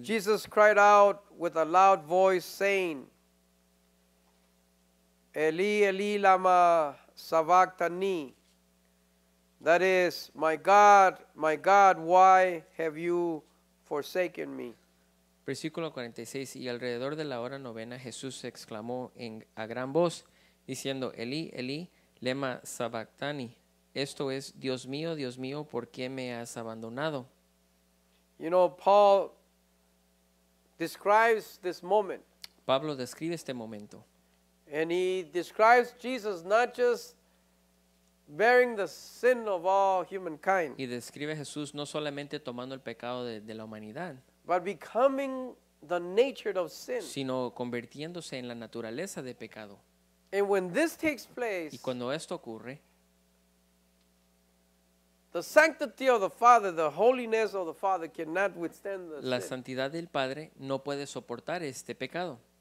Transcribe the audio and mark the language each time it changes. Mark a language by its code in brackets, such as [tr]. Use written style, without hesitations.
[en] Jesus cried out with a loud voice, saying, [arc] Eli, Eli, lama sabachthani. [en] That is, my God, why have you forsaken me? [es] versículo 46. Y alrededor de la hora novena Jesús exclamó a gran voz, diciendo, [arc] Elí, Elí, lema sabachthani. [es] Esto es, Dios mío, ¿por qué me has abandonado? [en] You know, Paul describes this moment, [es] Pablo describe este momento. [en] and he describes Jesus not just bearing the sin of all humankind, [es] Y describe a Jesús no solamente tomando el pecado de la humanidad, [en] but becoming the nature of sin. [es] sino convirtiéndose en la naturaleza de pecado. [en] And when this takes [es] Y [en] place, [es] cuando esto ocurre, [en] the sanctity of the Father, the holiness of the Father cannot withstand the [es] la [en] sin. [es] santidad del Padre no puede soportar este pecado.